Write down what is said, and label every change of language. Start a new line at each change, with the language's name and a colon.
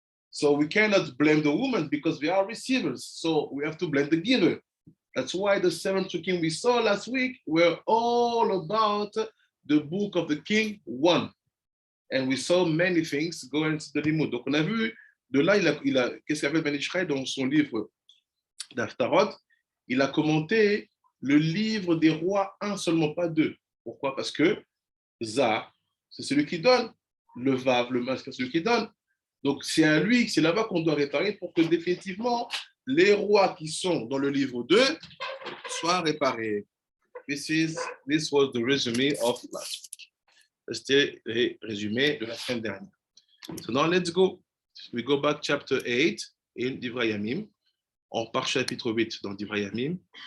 English: So we cannot blame the woman because we are receivers. So we have to blame the giver. That's why the 7 psukim we saw last week were all about the book of the King 1. And we saw many things going to the limud.
French: Donc on a vu, de là, qu'est-ce qu'a fait Ben Ishraï dans son livre d'Aftarot? Il a commenté le livre des rois 1 seulement, pas 2. Pourquoi? Parce que Za, c'est celui qui donne. Le Vav, le masque, c'est celui qui donne. Donc, c'est à lui, c'est là-bas qu'on doit réparer pour que définitivement, les rois qui sont dans le livre 2 soient réparés.
English: This was the resume of last week.
French: C'était le résumé de la semaine dernière.
English: So now let's go. We go back chapter 8 in Divrayamim.
French: On repart chapitre 8 dans Divrayamim.